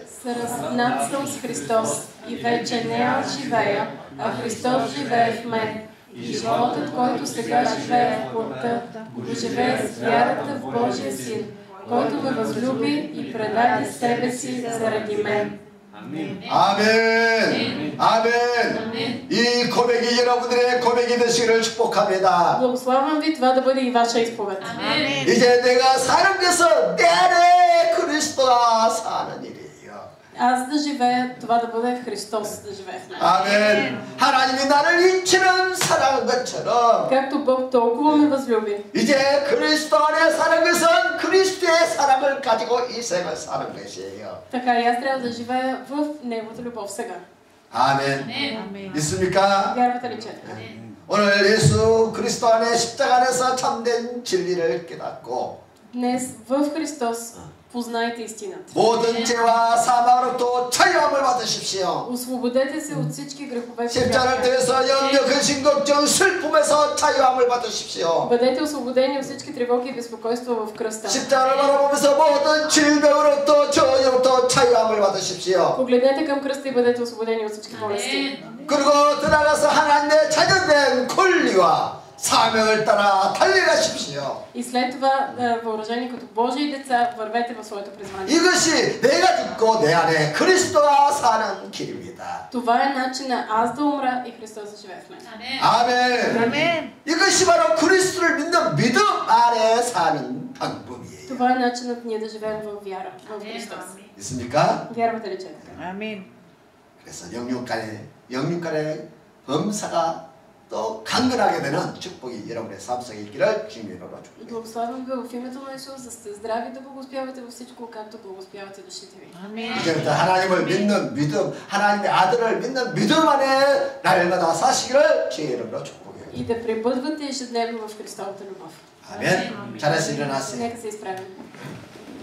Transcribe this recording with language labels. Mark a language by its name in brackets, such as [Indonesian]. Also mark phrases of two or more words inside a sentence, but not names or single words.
[Bulgarian] Сръснат съм с Христос и вече не аз живея, а Христос живее в мен. И животът, който сега живее в плътта, го живее с вярата в Божия Син, който ме възлюби и предаде себе си заради мен. [Korean] 아멘. 아멘. 이 고백이 여러분들의 고백이 되시기를 축복합니다. [Bulgarian] Благославям ви това да бъде и ваша изповед. [Korean] 이제 내가 사는 것은 내 안에 그리스도가 사는 일이에요. [Bulgarian] Аз да живея, това да бъде Христос да живее в мен. [Korean] 아멘. 하나님이 나를 이처럼 사랑한 것처럼 [Bulgarian] Както Бог толкова ме възлюби, [Korean] 이제 그리스도 안에 사는 것은 그리스도의 사랑을 가지고 이 생을 사는 것이에요. [Bulgarian] така и аз трябва да живея в Неговата любов сега. [Korean] 아멘. 있습니까? [Bulgarian] Вярвате ли, че е така? [Korean] 오늘 예수 그리스도 안에 십자가 안에서 참된 진리를 깨닫고 [Bulgarian] Днес в Христос познайте истината. [Korean] 모든 죄와 사망으로부터 자유함을 받으십시오. [Bulgarian] Освободете се от всички грехове. [Korean] 십자가를 통해서 염려, 근심, 걱정, 슬픔에서 자유함을 받으십시오. [Bulgarian] Бъдете освободени от всички тревоги и безпокойства в кръста. [Korean] 십자가를 바라보면서 모든 질병으로부터 저염으로부터 자유함을 받으십시오. [Bulgarian] Погледнете към кръста и бъдете освободени от всички болести. [Korean] 그리고 들어가서 하나님의 자녀된 권리와 사명을 따라 달려가십시오. [Bulgarian] И след това, въоръжени като Божии деца, вървете в своето призвание. [Korean] 이것이 내가 죽고 내 안에 그리스도가 사는 길입니다. [Bulgarian] Това е начина аз да умра и Христос да живее в мен. [Korean] 아멘. 아멘. 이것이 바로 그리스도를 믿는 믿음 안에 사는 방법이에요. [Bulgarian] Това е начинът ние да живеем в вяра, в Христос. [Korean] 있습니까? [Bulgarian] Вярвате ли, че е така? [Korean] 아멘. 그래서 영육간의 범사가 또 강건하게 되는 축복이 여러분의 삶 속에 있기를 주님으로 축복합니다. [Bulgarian] Благославям ви в името на Исус, да сте здрави, да благословявате във всичко, както благословявате душите ви. [Korean] 아멘. 이제부터 하나님을 믿는 믿음, 하나님의 아들을 믿는 믿음 안에 날마다 사시기를 주의 이름으로 축복해요. [Bulgarian] И да пребъдвате ежедневно в Христовата любов. [Korean] 아멘. 잘해서 일어나세요. [Bulgarian] Нека се изправим.